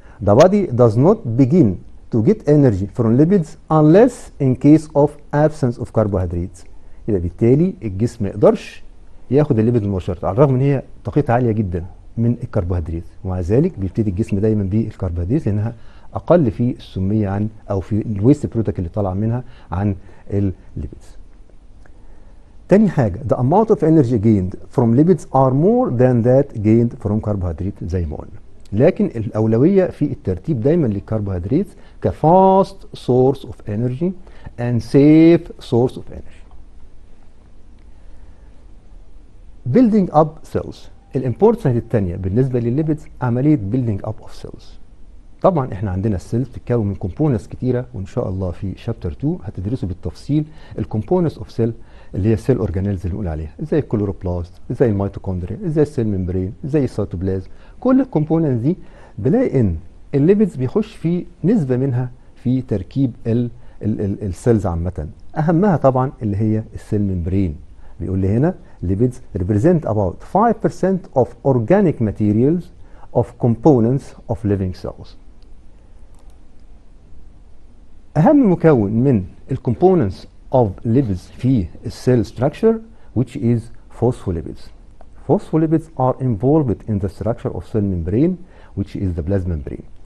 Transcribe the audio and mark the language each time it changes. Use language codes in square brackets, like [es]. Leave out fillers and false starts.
[en] The body does not begin to get energy from lipids unless in case of absence of carbohydrates. [ar] يبقى بالتالي الجسم ما يقدرش ياخد الليبيد مباشرة على الرغم ان هي طاقتها عالية جدا من الكربوهيدرات، ومع ذلك بيبتدي الجسم دايما بالكربوهيدرات لانها اقل في السمية عن او في الويست برودكت اللي طالع منها عن الليبيدز. تاني حاجة [en] the amount of energy gained from lipids are more than that gained from carbohydrates [ar] زي ما قلنا. لكن الاولويه في الترتيب دايما للكربوهيدرات [en] كفاست source of energy and safe source of energy. building up cells. [ar] الامبورتنس الثانيه بالنسبه للليبيدز عمليه [en] building up of cells. [ar] طبعا احنا عندنا السيلز بتتكون من كومبوننتس كتيره، وان شاء الله في شابتر 2 هتدرسوا بالتفصيل الكومبوننتس اوف سيل اللي هي السيل اورجانيلز اللي بنقول عليها، زي الكلوروبلاست، زي الميتوكوندريا، زي السيل ممبرين، زي السيتوبلازم. كل الكومبوننتس دي بلاقي ان الليبيدز بيخش في نسبه منها في تركيب السيلز عامه. اهمها طبعا اللي هي السيل ممبرين. بيقول لي هنا [en] lipids represent about 5% of organic materials of components of living cells. [ar] أهم مكون من الكومبوننتس [en] of lipids [ar] في السيل [en] structure which is phospholipids. Phospholipids are involved in the structure of cell membrane which is the plasma membrane.